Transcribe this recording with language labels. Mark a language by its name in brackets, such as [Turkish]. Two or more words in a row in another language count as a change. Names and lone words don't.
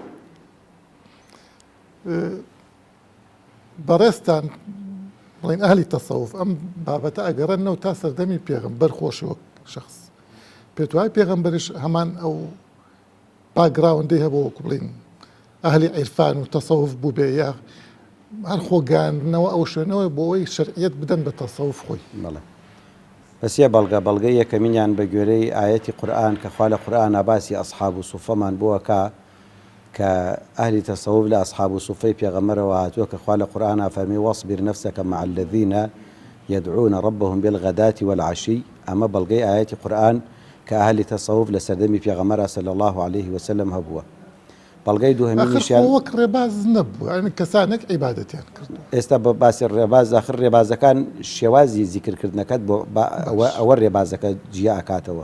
[Central Kurdish] بەڕێستان بڵین ئەهلی تەسەوف ئەم بابەتە ئەگەڕێنەوە تا سەردەمی پێغەمبەر خۆشی وەک شخص پێت وایە پێغەمبەریش هەمان ئەو باگراوندەی هەبوو وەکو بڵین ئەهلی عیرفان و تەسەوف بوو بێ یا هەر خۆگاندنەوە ئەو شوێنەوە بۆ ئەوەی شەرعیەت بدەن بە تەسەوف خۆی. بەسیە بەڵگە یەکەمینیان بە گوێرەی ئاەتی قورئان کە خوا لە قورئانە باسی ئەسحاب و سوفەمان بووەکە کە ئەهلی تەسەوف لە ئەسحاب و سوفەی پێغەمبەرەوە هاتووە کە خوا لە قورئانە فەرمی [Arabic] وەصبر نەفسەکە مع الذین يدعون ربهم بالغداة والعشي [Central Kurdish] ئەمە بەڵگەی ئاەتی قورئان کە ئەهلی تەسەوف لە سەردەمی پێغەمبەر [Arabic] صلی الله عليه وسلم [Central Kurdish] هەبووە. بەڵگەی دووهەمینیشیان وەک ڕێباز نەبوو کەسانێک عیبادەتیان کرد. ئێستا بە باسی ڕێباز ئاخر ڕێبازەکان شێوازی زیکردکردنەکەت بۆ ئەوە ڕێبازەکە جیا ئاکاتەوە.